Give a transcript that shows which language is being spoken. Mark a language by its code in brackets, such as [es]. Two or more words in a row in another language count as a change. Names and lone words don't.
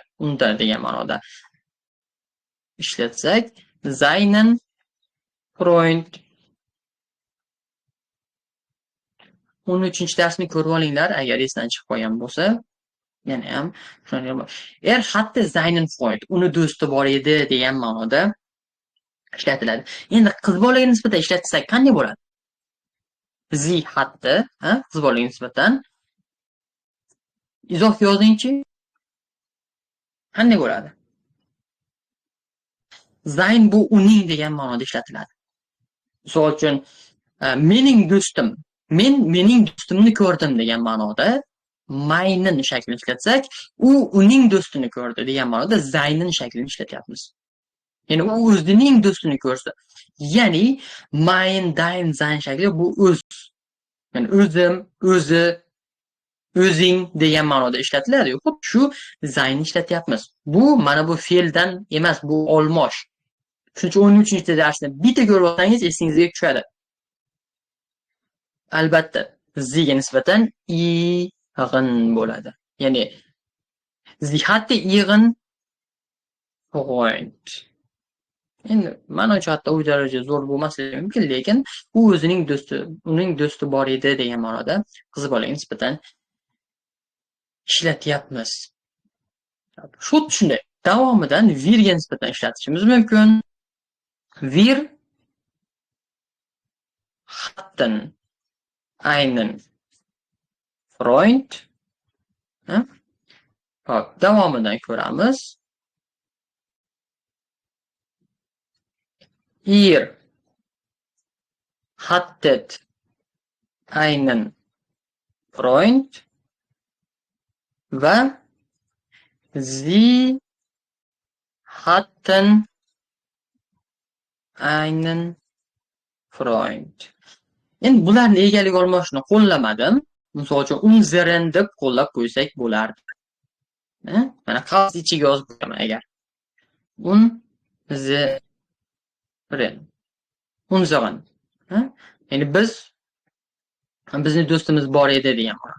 [uz] Unda degan ma'noda ishlatsak, [de] seinen Freund [uz] 13-darsni ko'rib olinglar, agar esdan chiqib qolgan bo'lsa. Yana ham hatto [de] seinen Freund, [uz] uni do'sti bor edi degan ma'noda ishlatiladi. Endi qiz bolaga nisbatan ishlatsak qanday bo'ladi? [de] Sie hatte, [uz] qiz bolaga nisbatan izoh yozingchi. Qanday bo'ladi? Sein bu uning degan ma'noda ishlatiladi. Misol uchun mening do'stim, men mening do'stimni ko'rdim degan ma'noda meinen shaklini ishlatsak, u uning do'stini ko'rdi degan ma'noda seinen shaklini ishlatyapmiz. Ya'ni u o'zining do'stini ko'rsa. Ya'ni [de] mein, dein, sein [uz] shakli bu o'z. Ya'ni o'zim, o'zi, o'zing degan ma'noda ishlatiladi. Xo'p, shu sein ishlatyapmiz. Bu mana bu fe'ldan emas, bu olmosh. Shuning uchun 13-darsni bitta ko'rib olsangiz esingizga tushadi. Albatta, ziga nisbatan iyg'in bo'ladi. [de] Ya'ni sie hatte ihren Freund. [uz] Endi mana jihatda u daraja zo'r bo'lmasligi mumkin, lekin u o'zining do'sti, uning do'sti bor edi degan ma'noda qiz bolaga nisbatan ishlatyapmiz. Xuddi shunday davomidan wirga nisbatan ishlatishimiz mumkin. [de] Wir hatten einen Freund. [uz] Hop, davomidan ko'ramiz. [de] Ihr hattet einen Freund va sie hatten einen Freund. [uz] Endi bularni egalik olmoshni qo'llamadim. Misol uchun unseren deb qo'llab qo'ysak bo'lardi. Mana qavs ichiga yozib qo'yaman agar. [de] Unseren. [uz] Ya'ni bizni do'stimiz bor edi degan ma'no.